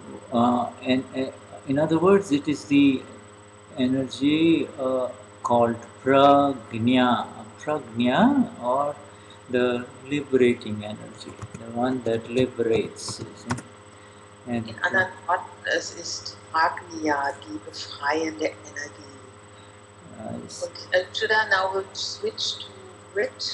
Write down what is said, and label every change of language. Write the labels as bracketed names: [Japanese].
[English] So, and in other words, it is the energy called prajna, or the liberating energy, the one that liberates. And [German] in anderen Worten, es ist Prajna, die befreiende Energie. Und [English] should I now switch to Grit?